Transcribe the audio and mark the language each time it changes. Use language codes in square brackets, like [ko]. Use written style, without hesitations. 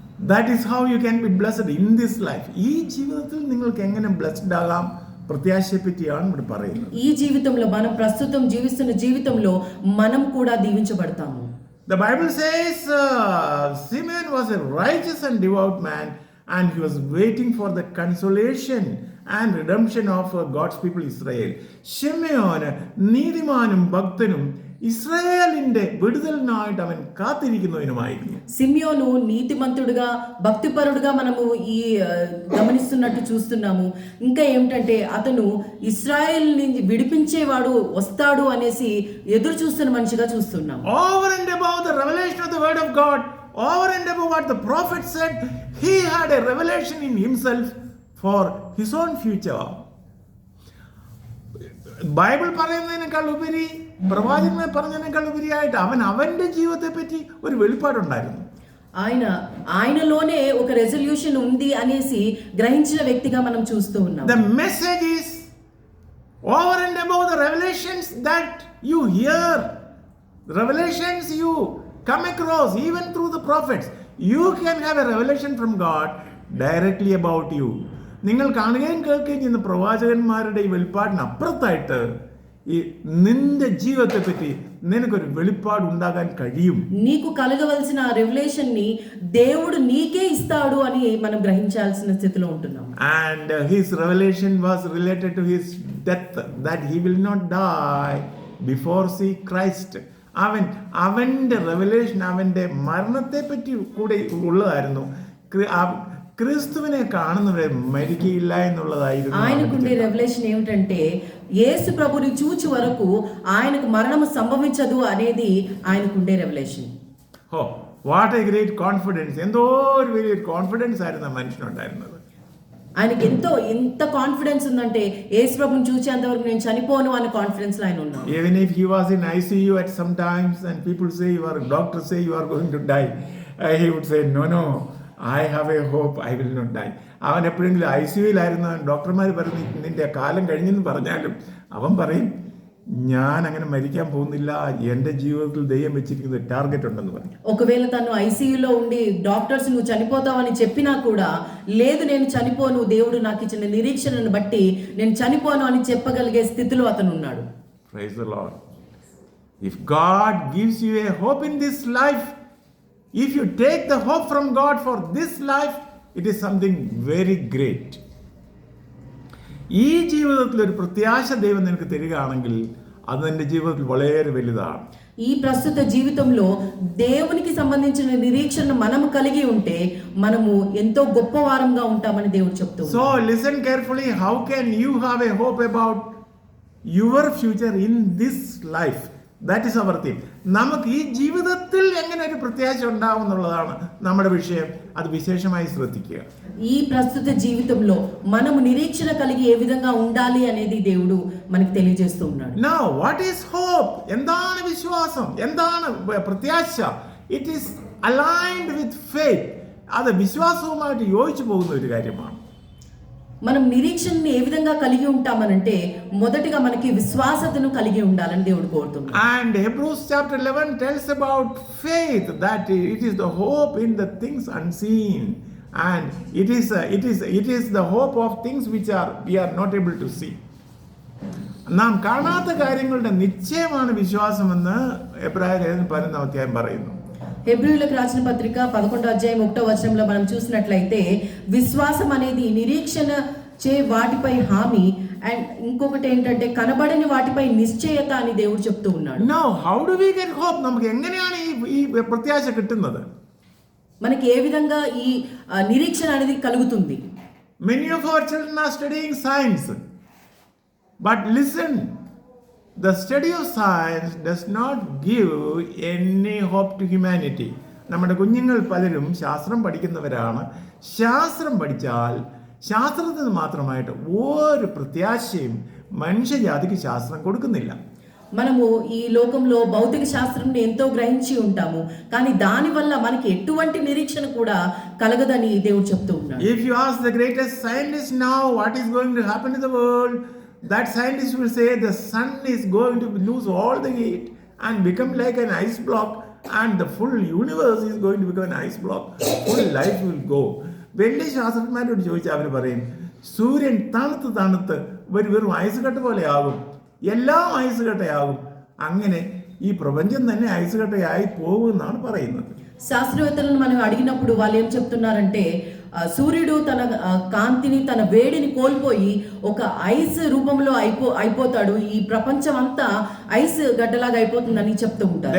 [en] That is how you can be blessed in this life. [ml] ഈ ജീവിതത്തിൽ നിങ്ങൾക്ക് എങ്ങനെ ബ്ലെസ്ഡ് ആകാം പ്രത്യാശയെ പറ്റിയാണ് ഇവിടെ പറയുന്നത്. [te] ఈ జీవితంలో మనం ప్రస్తుతం జీవిస్తున్న జీవితంలో మనం కూడా దీవించబడతాము. [en] The Bible says Simeon was a righteous and devout man and he was waiting for the consolation and redemption of God's people Israel. [ml] ശിമെയോൻ നീതിമാനും ഭക്തനും ഇസ്രായേലിന്റെ വിടുതലിനായിട്ട് അവൻ കാത്തിരിക്കുന്നവനുമായിരുന്നു. [te] సిమియోను నీతిమంతుడుగా భక్తిపరుడుగా మనము ఈ గమనిస్తున్నట్టు చూస్తున్నాము. ఇంకా ఏమిటంటే అతను ఇశ్రాయేల్ నుంచి విడిపించేవాడు వస్తాడు అనేసి ఎదురు చూస్తున్న మనిషిగా చూస్తున్నాము. [en] Over and above the revelation of the word of God, over and above what the prophet said, he had a revelation in himself for his own future. [ml] Bible പറയുന്നതിനേക്കാൾ ഉപരി, പ്രവാചകന്മാർ പറഞ്ഞതിനേക്കാൾ ഉപരിയായിട്ട് അവന്റെ ജീവിതത്തെ പറ്റി ഒരു വെളിപ്പാടുണ്ടായിരുന്നു. [te] ఆయనలోనే ఒక రెజల్యూషన్ ఉంది అనేసి గ్రహించిన వ్యక్తిగా మనం చూస్తూ ఉన్నాం. [en] The message is over and above the revelations that you hear, the revelations you come across even through the prophets. You can have a revelation from God directly about you. [ml] നിങ്ങൾ കാണുകയും കേൾക്കുകയും ചെയ്യുന്ന പ്രവാചകന്മാരുടെ ഈ വെളിപ്പാടിന് അപ്പുറത്തായിട്ട് ఈ నిండే జీవితത്തെ పറ്റി నినకొരു వెలిపాడు ఉండగాൻ കഴിയും. [te] నీకు కలగవలసిన ఆ రెవల్యూషన్ ని దేవుడు నీకే ఇస్తాడు అని మనం గ్రహించాల్సిన స్థితిలో ఉంటున్నాం. [en] And his revelation was related to his death, that he will not die before see Christ. [ml] അവന്റെ റെവലേഷൻ അവന്റെ മരണത്തെ പറ്റി കൂടെ ഉള്ളതായിരുന്നു. క్రీస్తువినే കാണുന്നവരെ మరికిല്ല ఎన్నుള്ളదాയിരുന്നു. [te] ఆయనకుండే రెవల్యూషన్ ఏమిటంటే యేసు ప్రభుని చూచి వరకు ఆయనకు మరణము సంభవించదు అనేది ఆయనకుండే revolution. [en] Oh what a great confidence. [ml] ఎంతో ഒരു വലിയ കോൺഫിഡൻസ് ആയിരുന്നു മനുഷ്യനുണ്ടായിരുന്നത്. [te] ఆయనకి ఎంత కాన్ఫిడెన్స్ ఉందంటే యేసు ప్రభుని చూచేంత వరకు నేను చనిపోను అనే కాన్ఫిడెన్స్ లో ఆయన ఉన్నాడు. [en] Even if he was in ICU at some times and people say you are, doctors say you are going to die, he would say no, I have a hope, I will not die. [ml] അവൻ എപ്പോഴെങ്കിലും ICUയിലായിരുന്നു ഡോക്ടർമാർ പറഞ്ഞു നിന്റെ കാലം കഴിഞ്ഞെന്ന് പറഞ്ഞാലും അവൻ പറയും ഞാൻ അങ്ങനെ മരിക്കാൻ പോകുന്നില്ല, എൻ്റെ ജീവിതത്തിൽ ദൈവം വെച്ചിരിക്കുന്ന ടാർഗറ്റ് ఉണ്ടെന്ന് പറഞ്ഞു. [te] ఒకవేళ తను ఐసీయూలో ఉండి డాక్టర్స్ నువ్వు చనిపోతావని చెప్పినా కూడా లేదు నేను చనిపోను, దేవుడు నాకు ఇచ్చిన నిరీక్షణను బట్టి నేను చనిపోను అని చెప్పగలిగే స్థితిలో అతను ఉన్నాడు. [en] Praise the Lord. If God gives you a hope in this life, if you take the hope from God for this life, it is something very great. [ml] ഈ ജീവിതത്തിൽ ഒരു പ്രത്യാശ ദൈവം നിനക്ക് തരികയാണെങ്കിൽ അത് നിന്റെ ജീവിതത്തിൽ വളരെ വലുതാണ്. [te] ఈ ప్రస్తుత జీవితంలో దేవునికి సంబంధించిన నిరీక్షణ మనము కలిగి ఉంటే మనము ఎంతో గొప్ప వారంగా ఉంటామని దేవుడు చెప్తున్నాడు. [en] So listen carefully, how can you have a hope about your future in this life? That is our theme. [ml] നമുക്ക് ഈ ജീവിതത്തിൽ എങ്ങനെ ഒരു പ്രത്യാശ ഉണ്ടാവും എന്നുള്ളതാണ് നമ്മുടെ വിഷയം. അത് വിശേഷമായി ശ്രദ്ധിക്കുക. [te] ఈ ప్రస్తుత జీవితంలో మనము నిరీక్షణ కలిగి ఏ విధంగా ఉండాలి అనేది దేవుడు మనకు తెలియజేస్తూ ఉన్నాడు. [en] Now what is hope? [ml] എന്താണ് വിശ്വാസം? എന്താണ് പ്രത്യാശ? [en] It is aligned with faith. [ml] അത് വിശ്വാസവുമായിട്ട് യോജിച്ചു പോകുന്ന ഒരു കാര്യമാണ്. [te] మనం నిరీక్షణని ఏ విధంగా కలిగి ఉంటామనంటే మొదటిగా మనకి విశ్వాసతను కలిగి ఉండాలని దేవుడు కోరుతున్నాడు. [en] And Hebrews chapter 11 tells about faith, that it is the hope in the things unseen, and it is the hope of things which we are not able to see. [ml] നാം കാണാത്ത കാര്യങ്ങളുടെ നിശ്ചയമാണ് വിശ്വാസമെന്ന് എബ്രായർ 11 അധ്യായം പറയുന്നു. [te] హెబ్రీయులకు రాసిన పత్రిక 11వ అధ్యాయం 1వ వచనంలో మనం చూసినట్లయితే విశ్వాసం అనేది నిరీక్షణ చే వాటిపై హామీ, అండ్ ఇంకొకటి ఏంటంటే కనబడని వాటిపై నిశ్చయత అని దేవుడు చెప్తూ ఉన్నాడు. [en] Now how do we get hope? [ml] നമുക്ക് എങ്ങനെയാണ് ഈ പ്രത്യാശ കിട്ടുന്നത്? [te] మనకి ఏ విధంగా ఈ నిరీక్షణ అనేది కలుగుతుంది? [en] Many of our children are studying science, but listen, the study of science does not give any hope to humanity. [ml] നമ്മുടെ കുഞ്ഞുങ്ങൾ പലരും ശാസ്ത്രം പഠിക്കുന്നവരാണ്. ശാസ്ത്രം പഠിച്ചാൽ ശാസ്ത്രത്തിന് മാത്രമായിട്ട് ഒരു പ്രത്യാശയും മനുഷ്യജാതിക്ക് ശാസ്ത്രം കൊടുക്കുന്നില്ല. [te] మనము ఈ లోకంలో భౌతిక శాస్త్రంని ఎంతో గ్రహించి ఉంటాము, కానీ దాని వల్ల మనకి ఎటువంటి నిరీక్షణ కూడా కలగదని దేవుడు చెప్తూ ఉన్నాడు. [en] If you ask the greatest scientist now what is going to happen in the world, that scientist will say the sun is going to lose all the heat and become like an ice block, and the full universe is going to become an ice block. Full life will go. [ml] വലിയ ശാസ്ത്രജ്ഞന്മാരോട് ചോദിച്ചാൽ അവർ പറയും സൂര്യൻ തണുത്ത് വെറും ice കട്ട പോലെ ആകും, എല്ലാം ഐസ് കട്ടയാകും, അങ്ങനെ ഈ പ്രപഞ്ചം തന്നെ ഐസ് കട്ടയായി പോകുമെന്നാണ് പറയുന്നത്. [te] శాస్త్రవేత్తలను మనం అడిగినప్పుడు వాళ్ళు ఏం చెప్తున్నారంటే సూర్యుడు తన కాంతిని, తన వేడిని కోల్పోయి ఒక ఐస్ రూపంలో అయిపోతాడు. ఈ ప్రపంచం అంతా ఐస్ గడ్డలాగా అయిపోతుందని చెప్తూ ఉంటారు.